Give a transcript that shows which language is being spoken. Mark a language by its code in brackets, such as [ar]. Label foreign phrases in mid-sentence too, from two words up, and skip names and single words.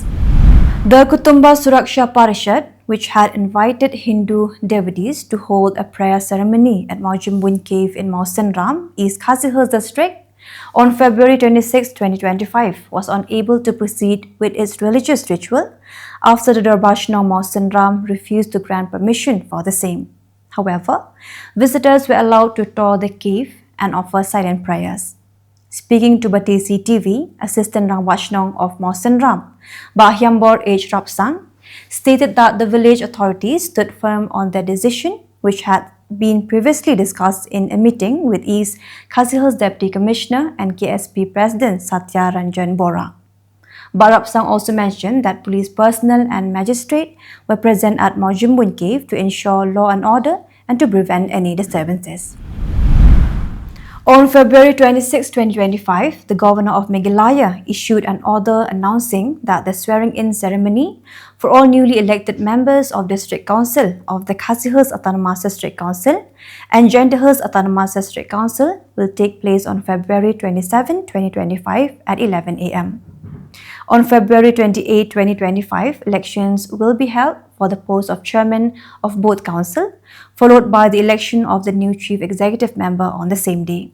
[en] The Kutumba Suraksha Parishad, which had invited Hindu devotees to hold a prayer ceremony at Maujimbun Cave in Mausenram, East Khasi Hills District, on February 26, 2025, was unable to proceed with its religious ritual after the Darbashno Mausenram refused to grant permission for the same. However, visitors were allowed to tour the cave and offer silent prayers. Speaking to Batesi TV, Assistant Rangwachnong of Mausenram, Bahyambor H. Rapsang, stated that the village authorities stood firm on their decision, which had been previously discussed in a meeting with East Khasi Hills Deputy Commissioner and KSP President Satya Ranjan Bora. Barapsang also mentioned that police personnel and magistrate were present at Maujimbun Cave to ensure law and order and to prevent any disturbances. On February 26, 2025, the Governor of Meghalaya issued an order announcing that the swearing-in ceremony for all newly elected members of District Council of the Khasi Hills Autonomous District Council and Jaintia Hills Autonomous District Council will take place on February 27, 2025 at 11 a.m. On February 28, 2025, elections will be held for the post of chairman of both council, followed by the election of the new chief executive member on the same day.